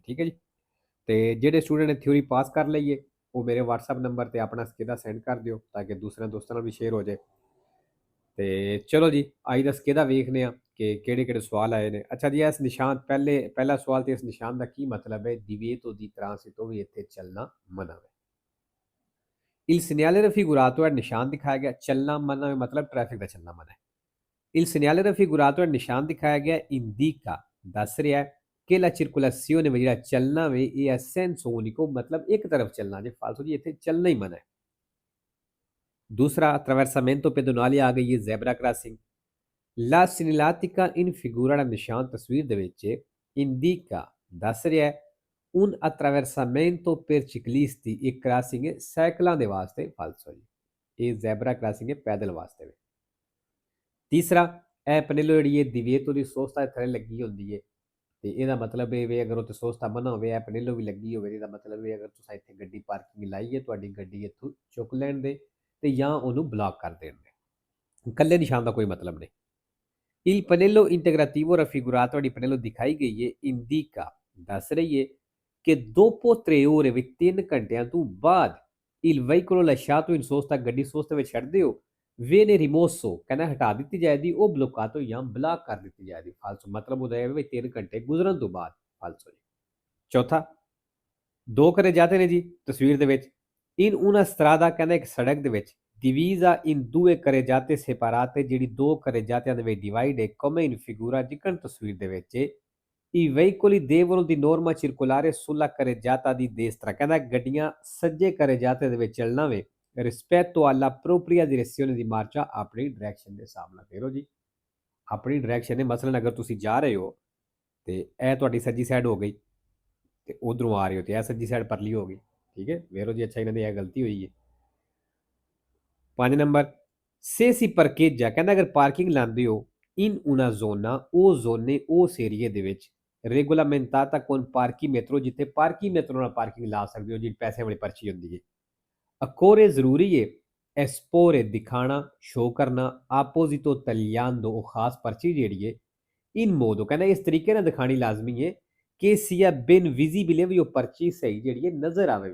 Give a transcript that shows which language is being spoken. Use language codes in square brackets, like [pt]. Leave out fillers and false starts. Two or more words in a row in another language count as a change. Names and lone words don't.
[pa] ਠੀਕ ਹੈ ਜੀ। ਤੇ ਜਿਹੜੇ ਸਟੂਡੈਂਟ ਨੇ ਥਿਊਰੀ ਪਾਸ ਕਰ ਲਈ ਹੈ ਉਹ ਮੇਰੇ WhatsApp ਨੰਬਰ ਤੇ ਆਪਣਾ ਸਕੇਦਾ ਸੈਂਡ ਕਰ ਦਿਓ ਤਾਂ ਕਿ ਦੂਸਰਿਆਂ ਦੋਸਤਾਂ ਨਾਲ ਵੀ ਸ਼ੇਅਰ ਹੋ ਜਾਏ। ਤੇ ਚਲੋ ਜੀ, ਅੱਜ ਦਾ ਸਕੇਦਾ ਵੇਖਦੇ ਆ ਕਿ ਕਿਹੜੇ ਕਿਹੜੇ ਸਵਾਲ ਆਏ ਨੇ। ਅੱਛਾ ਜੀ, ਇਸ ਨਿਸ਼ਾਨ ਪਹਿਲਾ ਸਵਾਲ ਤੇ ਇਸ ਨਿਸ਼ਾਨ ਦਾ ਕੀ ਮਤਲਬ ਹੈ? [it] divieto di transito [pa] ਵੀ ਇੱਥੇ ਚੱਲਣਾ ਮਨਾ ਹੈ। [it] Il segnale raffigurato è [pa] ਨਿਸ਼ਾਨ ਦਿਖਾਇਆ ਗਿਆ, ਚੱਲਣਾ ਮਨਾ ਮਤਲਬ ਟ੍ਰੈਫਿਕ ਦਾ ਚੱਲਣਾ ਮਨਾ ਹੈ। [it] Il segnale raffigurato è [pa] ਨਿਸ਼ਾਨ ਦਿਖਾਇਆ ਗਿਆ indica ਦੱਸ ਰਿਹਾ ਹੈ ਕਿ [it] la circolazione [pa] ਵੇ ਜਿਹੜਾ ਚੱਲਣਾ ਵੇ ਇਹ ਹੈ [it] senso unico [pa] ਮਤਲਬ ਇੱਕ ਤਰਫ ਚੱਲਣਾ। ਜੇ ਫਾਲਤੂ ਜੀ ਇੱਥੇ ਚੱਲਣਾ ਹੀ ਮਨਾ ਹੈ। दूसरा [it] attraversamento pedonale [pa] ਆ ਗਈ ਹੈ [en] zebra crossing। [it] La segnaletica in figura [pa] ਦਾ ਨਿਸ਼ਾਨ ਤਸਵੀਰ ਦੇ ਵਿੱਚ indica ਦੱਸ ਰਿਹਾ ਹੈ [it] un attraversamento per ciclisti [pa] ਇੱਕ ਕ੍ਰਾਸਿੰਗ ਹੈ ਸਾਈਕਲਾਂ ਦੇ ਵਾਸਤੇ ਫਾਲਸੋ ਜੀ। ਇਹ ਜ਼ੈਬਰਾ ਕ੍ਰਾਸਿੰਗ ਹੈ ਪੈਦਲ ਵਾਸਤੇ ਵੇ। ਤੀਸਰਾ ਇਹ ਪਨੇਲੋ ਜਿਹੜੀ ਹੈ [it] divieto di sosta [pa] ਥੱਲੇ ਲੱਗੀ ਹੁੰਦੀ ਹੈ ਤੇ ਇਹਦਾ ਮਤਲਬ ਇਹ ਵੇ ਅਗਰ ਉੱਥੇ ਸੋਸਤਾ ਬਣਾ ਹੋਵੇ ਇਹ ਪਨੇਲੋ ਵੀ ਲੱਗੀ ਹੋਵੇ ਇਹਦਾ ਮਤਲਬ ਇਹ ਅਗਰ ਤੁਸੀਂ ਇੱਥੇ ਗੱਡੀ ਪਾਰਕਿੰਗ ਲਾਈ ਹੈ ਤੁਹਾਡੀ ਗੱਡੀ ਇੱਥੋਂ ਚੁੱਕ ਲੈਣ ਦੇ ਤੇ ਜਾਂ ਉਹਨੂੰ ਬਲੌਕ ਕਰ ਦੇਣ ਦੇ। ਇਕੱਲੇ ਨਿਸ਼ਾਨ ਦਾ ਕੋਈ ਮਤਲਬ ਨਹੀਂ। [it] Il pannello integrativo raffigurato di pannello [pa] ਦਿਖਾਈ ਗਈ ਹੈ indica ਦੱਸ ਰਹੀ ਹੈ ਕਿ [it] dopo 3 ore [pa] ਵੀ 3 ਘੰਟਿਆਂ ਤੋਂ ਬਾਅਦ [it] il veicolo lasciato in sosta [pa] ਗੱਡੀ ਸੋਸਤੇ ਵਿੱਚ ਛੱਡ ਦਿਓ [it] viene rimosso [pa] ਕਹਿੰਦਾ ਹਟਾ ਦਿੱਤੀ ਜਾਏਗੀ ਉਹ bloccato ਜਾਂ ਬਲਾਕ ਕਰ ਦਿੱਤੀ ਜਾਏਗੀ ਫਾਲਸੋ ਮਤਲਬ ਉਹਦਾ ਹੈ ਵੀ 3 ਘੰਟੇ ਗੁਜ਼ਰਨ ਤੋਂ ਬਾਅਦ ਫਾਲਸੋ ਜੀ। ਚੌਥਾ ਦੋ ਕਰੇ ਜਾਂਦੇ ਨੇ ਜੀ ਤਸਵੀਰ ਦੇ ਵਿੱਚ [it] in una strada [pa] ਕਹਿੰਦਾ ਇੱਕ ਸੜਕ ਦੇ ਵਿੱਚ [it] divisa in due carreggiate separate [pa] ਜਿਹੜੀ ਦੋ carreggiate ਦੇ ਵਿੱਚ ਡਿਵਾਈਡ ਹੈ [it] come in figura [pa] ਜਿਕਣ ਤਸਵੀਰ ਦੇ ਵਿੱਚ [it] i veicoli devono di norma circolare sulla carreggiata di destra [pa] ਕਹਿੰਦਾ ਗੱਡੀਆਂ ਸੱਜੇ carreggiate ਦੇ ਵਿੱਚ ਚੱਲਣਾ ਵੇ [it] rispetto alla propria direzione di marcia [pa] ਆਪਣੀ ਡਾਇਰੈਕਸ਼ਨ ਦੇ ਹਿਸਾਬ ਨਾਲ ਫੇਰੋ ਜੀ। ਆਪਣੀ ਡਾਇਰੈਕਸ਼ਨ ਹੈ ਮਸਲਨ ਅਗਰ ਤੁਸੀਂ ਜਾ ਰਹੇ ਹੋ ਤੇ ਇਹ ਤੁਹਾਡੀ ਸੱਜੀ ਸਾਈਡ ਹੋ ਗਈ ਤੇ ਉਧਰੋਂ ਆ ਰਹੇ ਹੋ ਤੇ ਇਹ ਸੱਜੀ ਸਾਈਡ ਪਰਲੀ ਹੋ ਗਈ। ਠੀਕ ਹੈ ਵੇਰੋ ਜੀ। ਅੱਛਾ ਇਹਨਾਂ ਦੀ ਇਹ ਗਲਤੀ ਹੋਈ ਹੈ। 5 ਨੰਬਰ [it] se si parcheggia [pa] ਕਹਿੰਦਾ ਅਗਰ ਪਾਰਕਿੰਗ ਲਾਉਂਦੇ ਹੋ [it] in una zona [pa] ਉਹ ਜ਼ੋਨੇ ਉਸ ਏਰੀਏ ਦੇ ਵਿੱਚ [it] regolamentata con parchimetro [pa] ਜਿੱਥੇ parchimetro ਨਾਲ ਪਾਰਕਿੰਗ ਲਾ ਸਕਦੇ ਹੋ ਜੀ ਪੈਸੇ ਵਾਲੀ ਪਰਚੀ ਹੁੰਦੀ ਹੈ। ਅਕੋਰੇ ਜ਼ਰੂਰੀ ਹੈ ਐਸਪੋਰੇ ਦਿਖਾਣਾ ਸ਼ੋ ਕਰਨਾ [it] apposito tagliando [pa] ਉਹ ਖਾਸ ਪਰਚੀ ਜਿਹੜੀ ਹੈ [it] in modo [pa] ਕਹਿੰਦਾ ਇਸ ਤਰੀਕੇ ਨਾਲ ਦਿਖਾਣੀ ਲਾਜ਼ਮੀ ਹੈ ਕਿ [it] sia ben visibile [pa] ਵੀ ਉਹ ਪਰਚੀ ਸਹੀ ਜਿਹੜੀ ਹੈ ਨਜ਼ਰ ਆਵੇ।